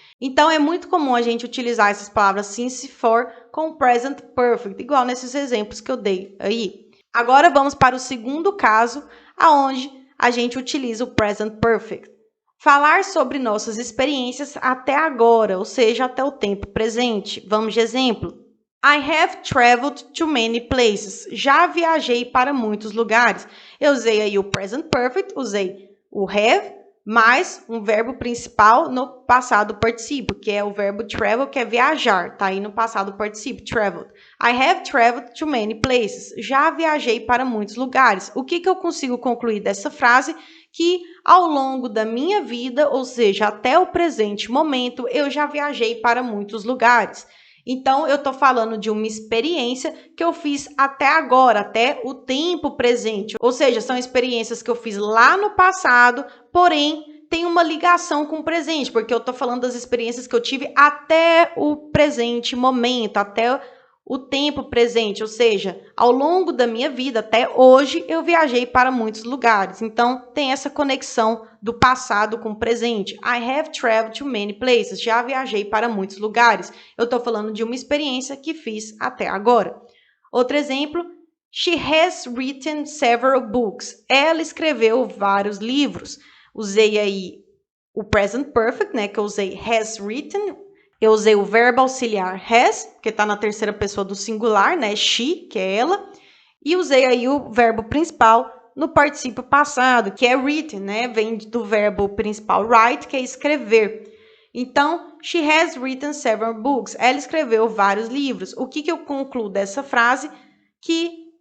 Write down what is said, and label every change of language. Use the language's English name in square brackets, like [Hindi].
[Portuguese] Então, é muito comum a gente utilizar essas palavras since, for com present perfect, igual nesses exemplos que eu dei aí. Agora, vamos para o segundo caso, aonde a gente utiliza o present perfect. Falar sobre nossas experiências até agora, ou seja, até o tempo presente. Vamos de exemplo. [English] I have traveled to many places. [Portuguese] Já viajei para muitos lugares. Eu usei aí o present perfect, usei o have, mais um verbo principal no passado particípio, que é o verbo travel, que é viajar. Tá aí no passado particípio, traveled. [English] I have traveled to many places. [Portuguese] Já viajei para muitos lugares. O que eu consigo concluir dessa frase? Que ao longo da minha vida, ou seja, até o presente momento, eu já viajei para muitos lugares. Então, eu estou falando de uma experiência que eu fiz até agora, até o tempo presente. Ou seja, são experiências que eu fiz lá no passado, porém, tem uma ligação com o presente, porque eu estou falando das experiências que eu tive até o presente momento, até o tempo presente. Ou seja, ao longo da minha vida, até hoje, eu viajei para muitos lugares. Então, tem essa conexão do passado com o presente. [English] I have traveled to many places. [Portuguese] Já viajei para muitos lugares. Eu estou falando de uma experiência que fiz até agora. Outro exemplo, [English] she has written several books. [Portuguese] Ela escreveu vários livros. Usei aí o present perfect, né, que eu usei has written. Eu usei o verbo auxiliar has, que está na terceira pessoa do singular, né, she, que é ela. E usei aí o verbo principal no particípio passado, que é written, né? Vem do verbo principal write, que é escrever. Então, [English] she has written several books. [Portuguese] Ela escreveu vários livros. O que eu concluo dessa frase? Que